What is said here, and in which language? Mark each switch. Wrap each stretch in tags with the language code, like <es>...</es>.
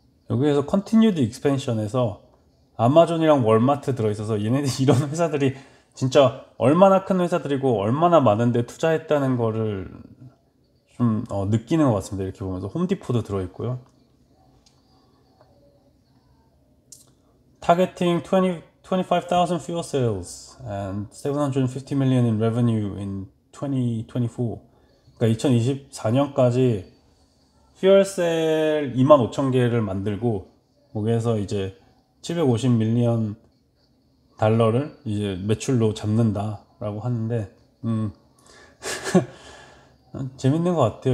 <ko>여기에서 컨티뉴드 익스펜션에서 아마존이랑 월마트 들어있어서 얘네들 이런 회사들이 진짜 얼마나 큰 회사들이고 얼마나 많은데 투자했다는 거를 좀 느끼는 것 같습니다. 이렇게 보면서 홈디포도 들어있고요.</ko> <en>Targeting 25,000 fuel sales and 750 million in revenue in 2024.</en> <ko>그러니까 2024년까지 퓨얼셀 25,000개를 만들고 거기에서 이제 750 밀리언 달러를 이제 매출로 잡는다라고 하는데 재밌는 것 같아요.</ko>